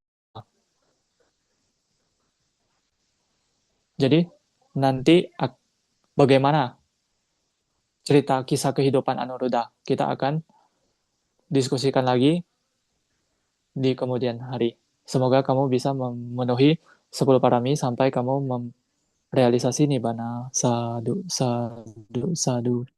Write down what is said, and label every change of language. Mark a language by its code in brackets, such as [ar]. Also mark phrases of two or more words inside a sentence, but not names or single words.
[id] Jadi nanti bagaimana cerita kisah kehidupan Anuruddha kita akan diskusikan lagi di kemudian hari. Semoga kamu bisa memenuhi 10 parami sampai kamu realisasi nibbana. [pi] Sadu, sadu, sadu.